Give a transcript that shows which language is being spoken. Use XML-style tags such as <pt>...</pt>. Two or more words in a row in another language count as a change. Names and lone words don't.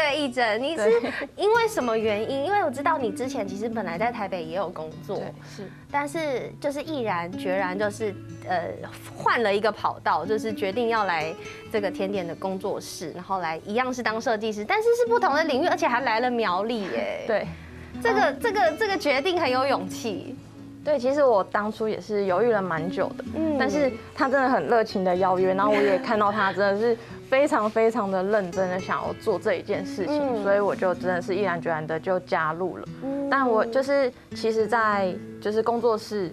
<zh>義珍，你是因為什麼原因？因為我知道你之前其實本來在台北也有工作，是，但是就是毅然決然就是換了一個跑道，就是決定要來這個甜點的工作室，然後來一樣是當設計師，但是是不同的領域，而且還來了苗栗耶。對，這個決定很有勇氣。对，其实我当初也是犹豫了蛮久的，但是他真的很热情的邀约，然后我也看到他真的是非常非常的认真的想要做这一件事情，所以我就真的是毅然决然的就加入了。但我就是其实，在就是工作室。</zh>